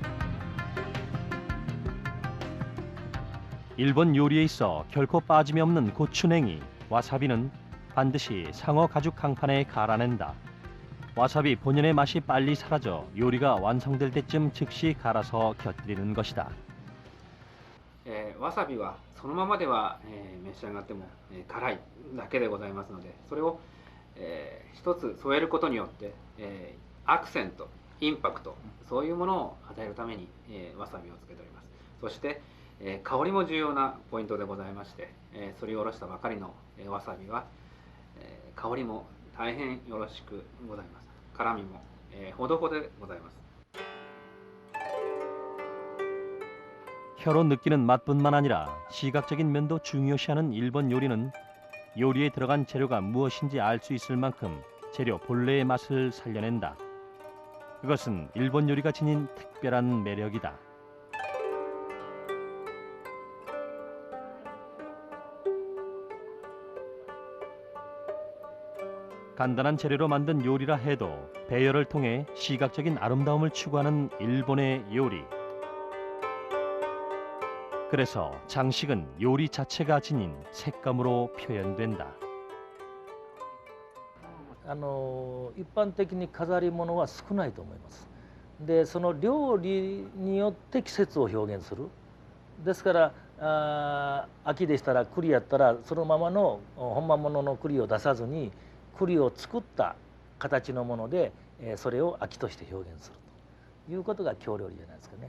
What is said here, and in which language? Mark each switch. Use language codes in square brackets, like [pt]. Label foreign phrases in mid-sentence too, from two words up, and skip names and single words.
[ko] 일본 요리에 있어 결코 빠짐이 없는 고추냉이, 와사비는 반드시 상어 가죽 강판에 갈아낸다. 와사비 본연의 맛이 빨리 사라져 요리가 완성될 때쯤 즉시 갈아서 곁들이는 것이다. [ja] わさびはそのままでは、召し上がっても、辛いだけでございますので、それを、一つ添えることによって、アクセント、インパクト、そういうものを与えるために、わさびをつけております。そして、香りも重要なポイントでございまして、すりおろしたばかりの、わさびは、香りも大変よろしくございます。辛みも、ほどほどでございます。 [ko] 혀로 느끼는 맛뿐만 아니라 시각적인 면도 중요시하는 일본 요리는 요리에 들어간 재료가 무엇인지 알 수 있을 만큼 재료 본래의 맛을 살려낸다. 그것은 일본 요리가 지닌 특별한 매력이다. 간단한 재료로 만든 요리라 해도 배열을 통해 시각적인 아름다움을 추구하는 일본의 요리. 그래서 장식은 요리 자체가 지닌 색감으로 표현된다. [ja] 一般的に飾り物は少ないと思います。でその料理によって季節を表現する。ですから秋でしたら栗やったらそのままの本間物の栗を出さずに栗を作った形のものでそれを秋として表現するということが京料理じゃないですかね。